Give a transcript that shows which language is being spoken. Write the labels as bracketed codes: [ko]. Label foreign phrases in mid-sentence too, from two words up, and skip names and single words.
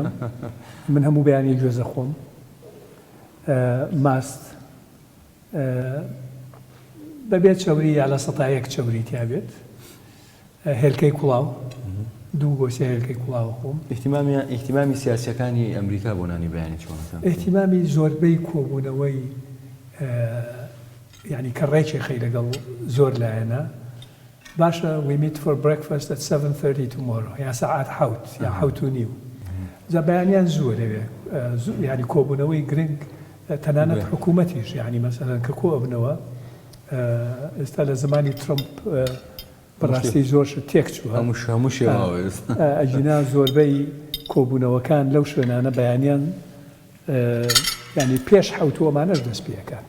[ckb] من هەموو بەیانی گوێزە خۆم ماست بەبێت چەوری یا لە سەتایەک چەوری تیابێت هێلکەی کوڵاو دوو گۆسی هێلکەی کوڵاوە خۆم. ئیحتیمامی سیاسیەکانی ئەمریکا بۆ نانی بەیانی چۆنەکەن؟ ئیحتیمامی زۆربەی کۆبوونەوەی یعنی کە ڕێکی خەی لەگەڵ زۆر لایەنە باشە [en] we meet for breakfast at 7:30 tomorrow [ckb] یا ساعات حوت یا حوت و نیو. جا بەیانیان زۆرەوێ یعنی کۆبوونەوەی گرنگ تەنانەت حکوومەتیش یعنی مەسەلەن کە کۆ ئەبنەوە ئێستا لە زمانی ترمپ بەڕاستی زۆرش تێک چووە هەموو شێواوە ئەجینا زۆربەی کۆبوونەوەکان لەو شوێنانە بەیانیان ینی پێش حوتووەمانەش دەست پێکات.